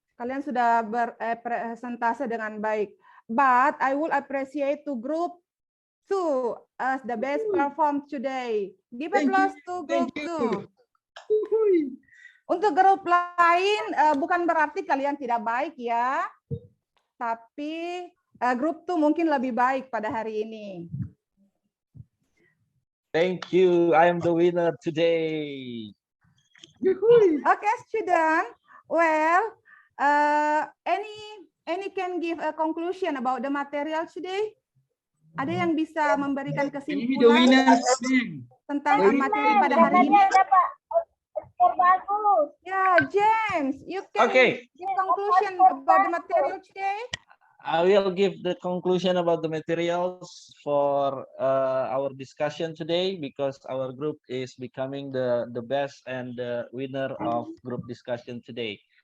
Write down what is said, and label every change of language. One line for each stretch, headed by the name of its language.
Indonesian: Kalian sudah berpresentase dengan baik.
English: But I will appreciate to group 2 as the best perform today. Give applause to group 2.
Indonesian: Untuk grup lain bukan berarti kalian tidak baik ya. Tapi grup 2 mungkin lebih baik pada hari ini.
English: Thank you. I am the winner today. Okay, student. Well, any can give a conclusion about the material today?
Indonesian: Ada yang bisa memberikan kesimpulan tentang materi pada hari ini? Bagus.
English: Ya, James, you can give conclusion about the material today. I will give the conclusion about the materials for our discussion today because our group is becoming the best and the winner of group discussion today.